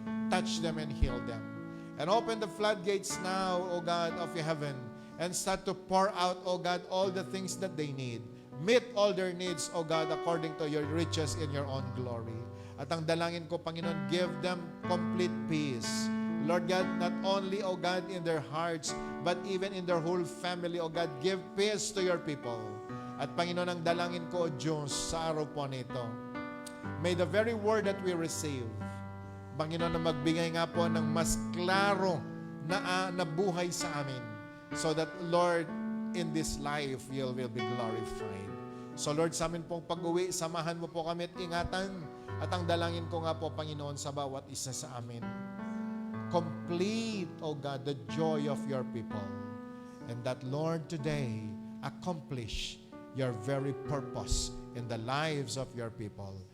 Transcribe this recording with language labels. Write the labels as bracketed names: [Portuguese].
[English] Touch them and heal them. And open the floodgates now, O God, of heaven, and start to pour out, O God, all the things that they need. Meet all their needs, O God, according to your riches in your own glory. [Filipino] At ang dalangin ko, Panginoon, [English] give them complete peace. Lord God, not only, O God, in their hearts, but even in their whole family, O God, give peace to your people. [Filipino] At Panginoon, ang dalangin ko, O Diyos, sa araw po nito, [English] may the very word that we receive, [Filipino] Panginoon, na magbigay nga po ng mas klaro na buhay sa amin. [English] So that, Lord, in this life, you will be glorified. [Filipino] So, Lord, sa amin pong pag-uwi, samahan mo po kami at ingatan. At ang dalangin ko nga po, Panginoon, sa bawat isa sa amin. [English] Complete, O God, the joy of your people. And that, Lord, today, accomplish your very purpose in the lives of your people.